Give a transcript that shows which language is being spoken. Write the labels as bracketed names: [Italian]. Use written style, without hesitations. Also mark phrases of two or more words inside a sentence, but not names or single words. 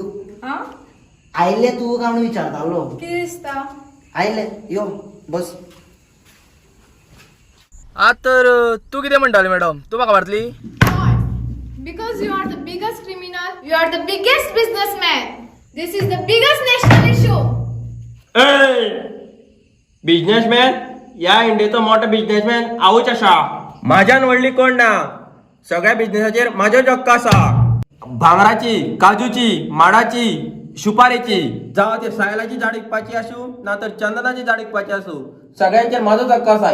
[Konkani] हा आयले तू का म्हणून विचारतालो. किती दिसता. आयले यो बस. आज तर तू कितें म्हणटाली मॅडम, तू म्हाका मारतली. [English] Because you are the biggest criminal, you are the biggest businessman. This is the biggest national issue. [Konkani] बिझनेसमॅन, या इंडियाचो मोठो बिझनेसमॅन हांवूच आसा. म्हाज्यान व्हडली कोण ना. सगळ्या बिझनेसाचेर म्हाजो हक्क आसा. भांगराची, काजूची, माडाची, सुपारीची, जावं ते सायलाची झाड विकपाची आसूं ना तर चंदनाची झाड विकपाची आसूं, सगळ्यांचेर म्हाजोच हक्क आसा.